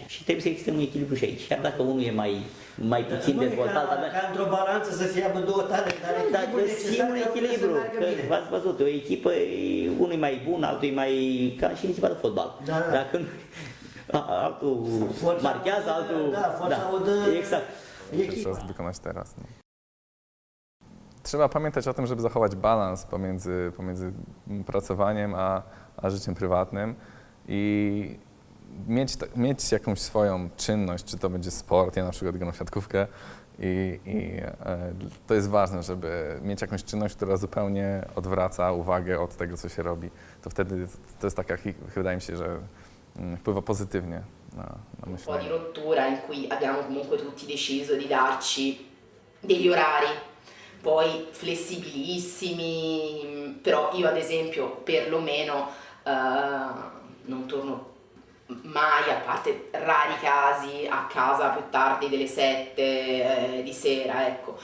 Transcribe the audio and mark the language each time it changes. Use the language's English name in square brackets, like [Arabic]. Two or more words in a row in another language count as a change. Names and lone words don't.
[Romanian] Și trebuie să existe un echilibru și aici. Chiar dacă unul e mai puțin dezvoltat, ca într-o balanță să fie amândouă tale, dar găsim un echilibru. V-ați văzut, o echipă, unul e mai bun, altul e mai ca și în echipa de fotbal. Da, da. Dacă altul marchează, altul... Da, forța o dă... Exact. [Polish] Trzeba wykonać teraz. No. Trzeba pamiętać o tym, żeby zachować balans pomiędzy pracowaniem a życiem prywatnym i mieć jakąś swoją czynność, czy to będzie sport, ja na przykład gram w siatkówkę i to jest ważne, żeby mieć jakąś czynność, która zupełnie odwraca uwagę od tego, co się robi. To wtedy to jest taka, wydaje mi się, że wpływa pozytywnie na myślenie. [Italian] Un po' di rottura in cui abbiamo comunque tutti deciso di darci degli orari poi flessibilissimi, però io ad esempio perlomeno non torno mai, a parte rari casi, a casa più tardi delle 7 di sera, ecco.